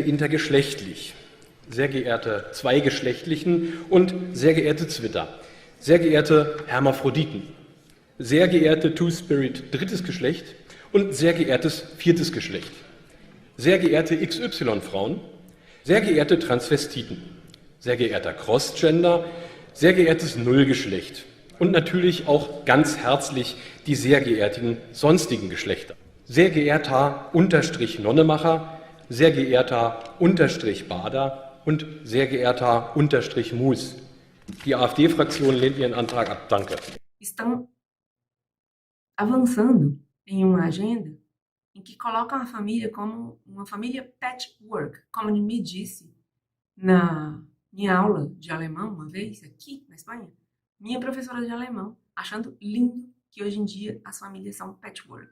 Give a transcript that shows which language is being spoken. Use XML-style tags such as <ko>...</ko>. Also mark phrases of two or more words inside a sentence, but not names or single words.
<de>intergeschlechtlich, sehr geehrte zweigeschlechtlichen und sehr geehrte Zwitter, sehr geehrte Hermaphroditen, sehr geehrte Two-Spirit drittes Geschlecht und sehr geehrtes viertes Geschlecht, sehr geehrte XY-Frauen, sehr geehrte Transvestiten, sehr geehrter Crossgender, sehr geehrtes Nullgeschlecht und natürlich auch ganz herzlich die sehr geehrten sonstigen Geschlechter. Sehr geehrter Unterstrich-Nonnemacher, sehr geehrter Unterstrich-Bader und sehr geehrter Unterstrich-Mus. Die AfD-Fraktion lehnt Ihren Antrag ab. Danke.</de> <pt>Estão avançando em uma agenda em que colocam a família como uma família patchwork, como ele me disse na minha aula de alemão uma vez, aqui na Espanha, minha professora de alemão, achando lindo que hoje em dia as famílias são patchwork.</pt>